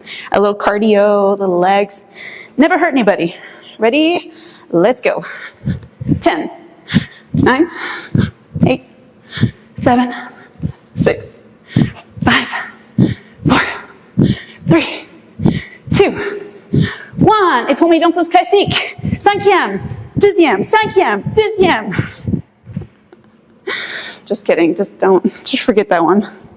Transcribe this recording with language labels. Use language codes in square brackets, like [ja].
[en] A little cardio, little legs. Never hurt anybody. Ready? Let's go. 10, 9, 8, 7, 6, 5, 4, 3, 2, 1. [fr] Et pour mes danseuses classiques, 5e, 2e, [en] 5e, 2e. Just kidding, just forget that one.